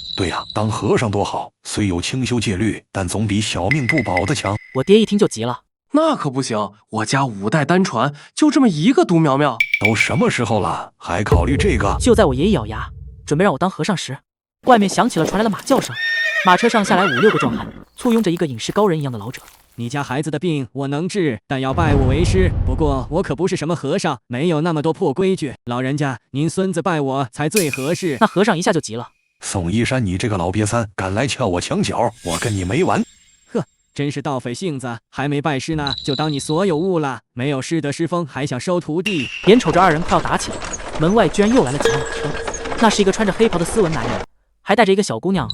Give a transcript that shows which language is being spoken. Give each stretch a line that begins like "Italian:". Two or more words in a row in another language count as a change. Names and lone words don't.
Chinese: 對呀，當和尚多好，雖有清修戒律，但總比小命不保的強。我爹一聽就急了，那可不行，我家5代單傳，就這麼一個獨苗苗。都什麼時候了，還考慮這個？就在我爺爺咬牙準備讓我當和尚時，外面響起了傳來了馬叫聲。馬車上下來5、6個壯漢，簇擁着一個隱士高人一樣的老者。你家孩子的病我能治，但要拜我為師。不過我可不是什麼和尚，沒有那麼多破規矩。老人家，您孫子拜我才最合適。那和尚一下就急了： 宋一山，你這個老癟三，敢來撬我牆角，我跟你沒完！呵，真是盜匪性子，還沒拜師呢，就當你所有物了。沒有師德師風，還想收徒弟？眼瞅着二人快要打起來，門外居然又來了幾輛馬車。那是一個穿着黑袍的斯文男人，還帶着一個小姑娘。